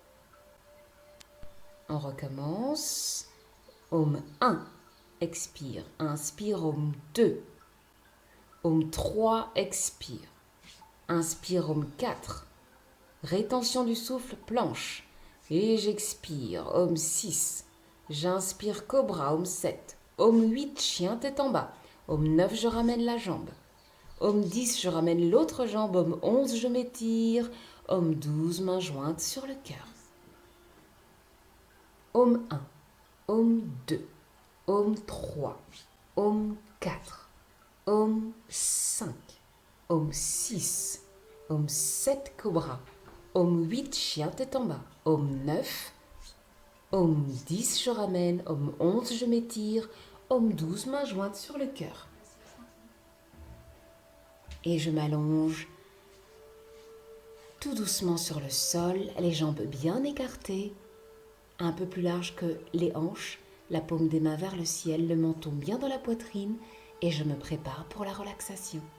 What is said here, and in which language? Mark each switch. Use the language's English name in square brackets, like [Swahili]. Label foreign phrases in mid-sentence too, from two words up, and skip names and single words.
[French] On recommence. Om 1, expire. Inspire, Om 2. Om 3, expire. Inspire, Om 4. Rétention du souffle, planche. Et j'expire, Om 6. J'inspire, cobra, Om 7. Om 8, chien tête en bas. Om 9, je ramène la jambe. Om 10, je ramène l'autre jambe. Om 11, je m'étire. Om 12, main jointe sur le cœur. Om 1, Om 2, Om 3, Om 4, Om 5, Om 6, Om 7, cobra. Om 8, chien tête en bas. Om 9, Om 10, je ramène. Om 11, je m'étire. Om 12, main jointe sur le cœur. Et je m'allonge tout doucement sur le sol, les jambes bien écartées, un peu plus large que les hanches, la paume des mains vers le ciel, le menton bien dans la poitrine, et je me prépare pour la relaxation.